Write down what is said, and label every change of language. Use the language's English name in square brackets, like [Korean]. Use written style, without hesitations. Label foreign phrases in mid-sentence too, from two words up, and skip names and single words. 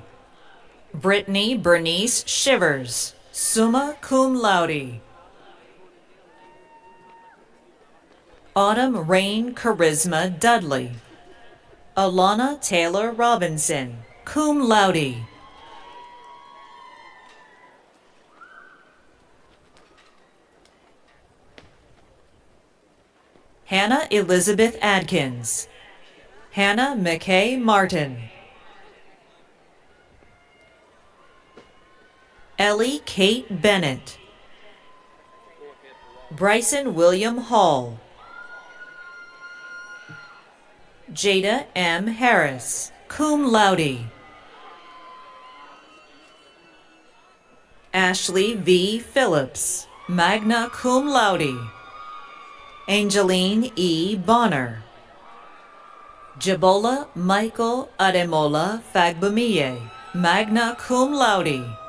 [English] Brittany Bernice Shivers, [Latin] summa cum laude. [English] Autumn Rain Charisma Dudley. Alana Taylor Robinson, [Latin] cum laude. [English] Hannah Elizabeth Adkins. Hannah McKay Martin. Ellie Kate Bennett. Bryson William Hall. Jada M. Harris, [Latin] cum laude. Ashley V. Phillips, magna cum laude. [English] Angeline E. Bonner. Jabola Michael Ademola Fagbumie, [Latin] magna cum laude.